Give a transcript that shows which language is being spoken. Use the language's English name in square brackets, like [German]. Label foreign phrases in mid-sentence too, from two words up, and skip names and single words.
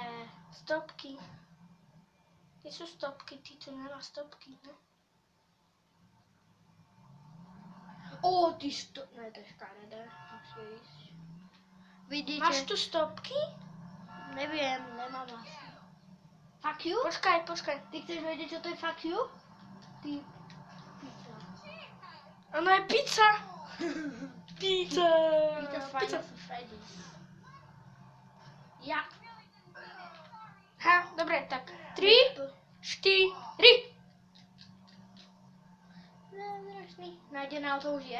[Slovak] Stopky. Kde sú stopky? Ty tu nemá stopky, ne? Ne, to je škaredé. Musí ísť. Vidíte? Máš tu stopky? Neviem, nemám asi. [English] fuck you? [Slovak] Počkaj. Ty chceš vedieť, čo to je [English] fuck you? [Slovak] Ty... Pizza. Ono je pizza. Pizza. Pizza z Final Freddy's. Ja. Ha, dobre, tak. 3, 4. Zázračný. Nájdené auto už je?